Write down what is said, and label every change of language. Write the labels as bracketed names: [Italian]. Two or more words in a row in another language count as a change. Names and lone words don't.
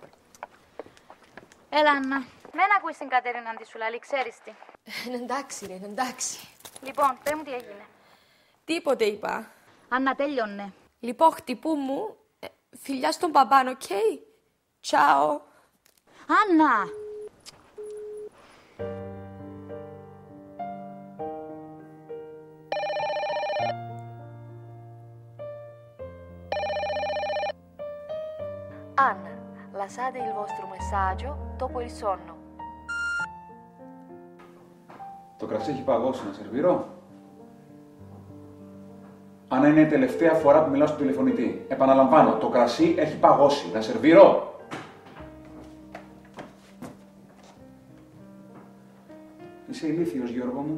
[Greek] Έλα, Άννα. Δεν ακούεις την Κατερίνα τι σου λαλεί, ξέρεις τι. Εντάξει, ρε, εντάξει. Λοιπόν, πέ μου τι έγινε. Τίποτε είπα. Άννα, τέλειωνε. Λοιπόν, χτυπού μου. Φιλιά στον παπάν, οκ? Τσάω. Άννα! [Italian] Anna, lasciate il vostro messaggio dopo il sonno. [Greek] Το κρασί έχει παγώσει, να σερβίρω. Άννα, είναι η τελευταία φορά που μιλάω στον τηλεφωνητή. Επαναλαμβάνω, το κρασί έχει παγώσει. Να σερβίρω. Είσαι ηλίθιος, Γιώργο μου.